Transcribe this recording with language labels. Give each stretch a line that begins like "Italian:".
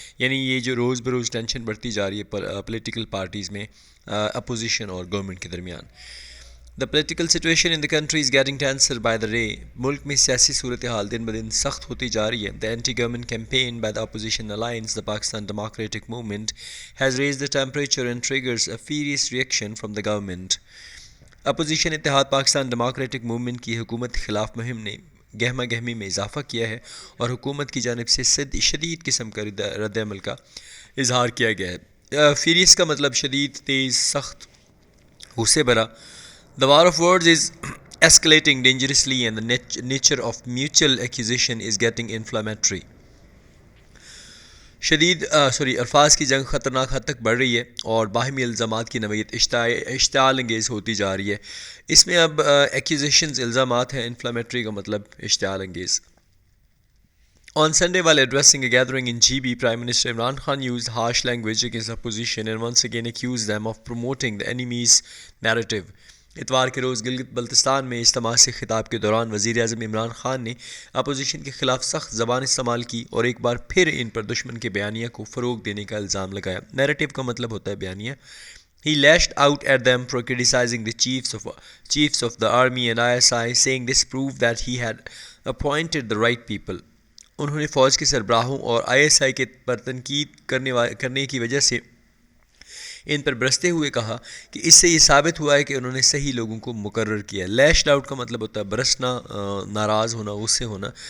Hindi: यानी ये जो रोज़ बरोज़ टेंशन बढ़ती जा रही है पॉलिटिकल पार्टीज़ में अपोजिशन और गवर्नमेंट के दरमियान.
English: The political situation in the country is getting tenser by the day.
Hindi: मुल्क में सियासी सूरत हाल दिन ब दिन सख्त होती जा रही है.
English: The anti-government campaign by the opposition alliance, the Pakistan Democratic Movement, has raised the temperature and triggers a furious reaction from the government.
Hindi: Opposition Ittehad Pakistan democratic movement की हुकूमत के खिलाफ मुहिम ने गहमा गहमी में इजाफा किया है और हुकूमत की जानिब से शदीद किस्म का रद्द-ए-अमल का इजहार किया गया है. फीरियस का मतलब शदीद, तेज़, सख्त, गुस्से भरा.
English: The war of words is escalating dangerously and the nature of mutual accusation is getting inflammatory.
Hindi: अल्फाज की जंग ख़तरनाक हद तक बढ़ रही है और बाहमी इल्ज़ामात की नवयत इश्ताल अंगेज़ होती जा रही है. इसमें अब एक्यूजेशंस इल्ज़ामात हैं, इन्फ्लामेटरी का मतलब इश्ताल अंगेज़.
English: On Sunday, while addressing a gathering in GB, Prime Minister Imran Khan used harsh language against opposition and once again accused them of promoting the enemy's narrative.
Hindi: इतवार के रोज़ गिलगित बल्तिस्तान में इज्तिमा से खिताब के दौरान वज़ीर आज़म इमरान खान ने अपोजिशन के ख़िलाफ़ सख्त ज़बान इस्तेमाल की और एक बार फिर इन पर दुश्मन के बयानिया को फ़रोग देने का इल्ज़ाम लगाया. नैरेटिव का मतलब होता है बयानिया.
English: He lashed out at them for criticizing the chiefs of the army and ISI, saying this proved that he had appointed the right people.
Hindi: उन्होंने फ़ौज के सरबराहों और ISI के पर तनकीद करने की वजह से इन पर बरसते हुए कहा कि इससे ये साबित हुआ है कि उन्होंने सही लोगों को मुकर्रर किया. लैश्ड आउट का मतलब होता है बरसना, नाराज़ होना, गुस्से होना.